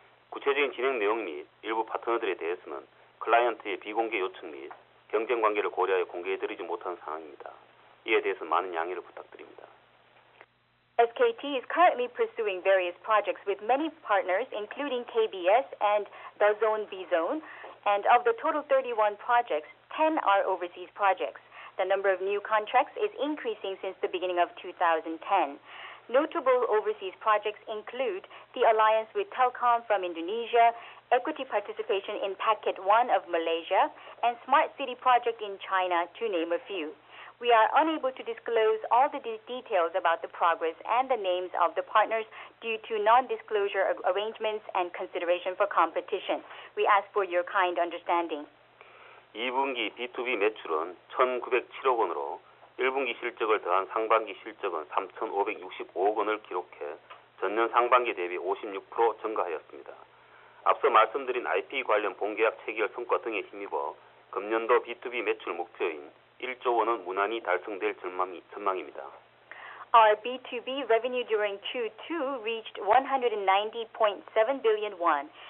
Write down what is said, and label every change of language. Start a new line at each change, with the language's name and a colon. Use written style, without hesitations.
Korean: 구체적인 진행 내용 및 일부 파트너들에 대해서는 클라이언트의 비공개 요청 및 경쟁 관계를 고려하여 공개해드리지 못한 상황입니다. 이에 대해서 많은 양해를 부탁드립니다.
English: SKT is currently pursuing various projects with many partners, including KBS and the Zone B Zone, and of the total 31 projects, 10 are overseas projects. The number of new contracts is increasing since the beginning of 2010. Notable overseas projects include the alliance with Telkom from Indonesia, equity participation in Packet 1 of Malaysia, and Smart City project in China, to name a few. We are unable to disclose all the details about the progress and the names of the partners due to non-disclosure arrangements and consideration for competition. We ask for your kind understanding.
Korean: 2분기 B2B 매출은 1,907억 원으로 1분기 실적을 더한 상반기 실적은 3,565억 원을 기록해 전년 상반기 대비 56% 증가하였습니다. 앞서 말씀드린 IP 관련 본계약 체결 성과 등에 힘입어 금년도 B2B 매출 목표인 1조 원은 무난히 달성될 전망입니다.
English: Our B2B revenue during Q2 reached 190.7 billion won.